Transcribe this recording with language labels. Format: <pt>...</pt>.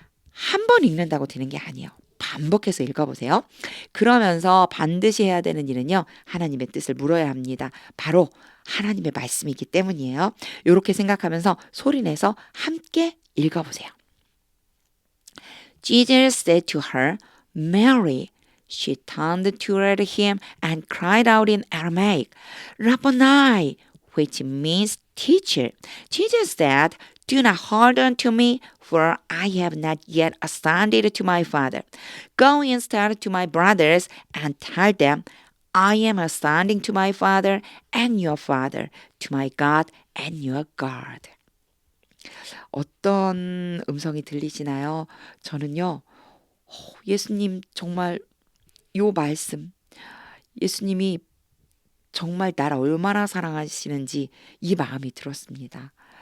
<ko>한 번 읽는다고 되는 게 아니에요. 반복해서 읽어보세요. 그러면서 반드시 해야 되는 일은요. 하나님의 뜻을 물어야 합니다. 바로 하나님의 말씀이기 때문이에요. 이렇게 생각하면서 소리내서 함께 읽어보세요.</ko> <en>Jesus said to her, Mary. She turned toward him and cried out in Aramaic, Rabboni, which means teacher. Jesus said, Do not hold on to me, for I have not yet ascended to my Father. Go instead to my brothers and tell them, I am ascending to my Father and your Father, to my God and your God.</en> <ko>어떤 음성이 들리시나요? 저는요, 예수님 정말 요 말씀, 예수님이 정말 나를 얼마나 사랑하시는지 이 마음이 들었습니다.</ko>